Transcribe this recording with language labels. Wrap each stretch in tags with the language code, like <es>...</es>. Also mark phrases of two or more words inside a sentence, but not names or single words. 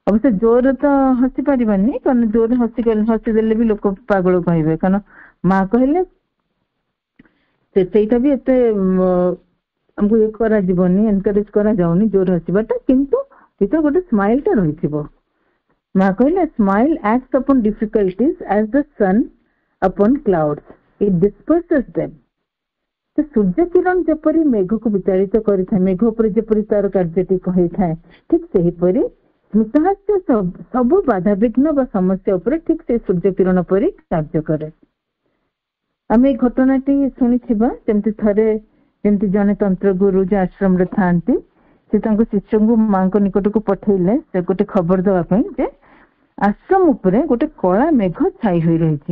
<or>ଅବଶ୍ୟ ଜୋରରେ ତ ହସି ପାରିବାନି, କାରଣ ଜୋରରେ ହସିଦେଲେ ବି ଲୋକ ପାଗଳ କହିବେ। କାରଣ ମା କହିଲେ ସେଇଟା ବି ଏତେ ଆମକୁ ଇଏ କରାଯିବନି, ଏନକରେଜ କରାଯାଉନି ଜୋର ହସିବାଟା, କିନ୍ତୁ ଭିତରେ ଗୋଟେ ସ୍ମାଇଲ ଟା ରହିଥିବ। ମା କହିଲେ</or> <en>ସ୍ମାଇଲ acts upon difficulties as the sun upon clouds, it disperses them।</en> <or>ତ ସୂର୍ଯ୍ୟ କିରଣ ଯେପରି ମେଘକୁ ବିତାଡ଼ିତ କରିଥାଏ, ମେଘ ଉପରେ ଯେପରି ତାର କାର୍ଯ୍ୟଟି ହେଇଥାଏ, ଠିକ ସେହିପରି ସ୍ମିତହାସ୍ୟ ସବୁ ବାଧାବିଘ୍ନ ବା ସମସ୍ୟା ଉପରେ ଠିକ ସେ ସୂର୍ଯ୍ୟ କିରଣ ପରି କାର୍ଯ୍ୟ କରେ। ଆମେ ଏଇ ଘଟଣାଟି ଶୁଣିଥିବା, ଯେମିତି ଜଣେ ତନ୍ତ୍ରଗୁରୁ ଯେ ଆଶ୍ରମରେ ଥାଆନ୍ତି, ସେ ତାଙ୍କ ଶିଷ୍ୟଙ୍କୁ ମାଙ୍କ ନିକଟକୁ ପଠେଇଲେ ସେ ଗୋଟେ ଖବର ଦେବା ପାଇଁ ଯେ ଆଶ୍ରମ ଉପରେ ଗୋଟେ କଳା ମେଘ ଛାଇ ହୋଇ ରହିଛି।</or>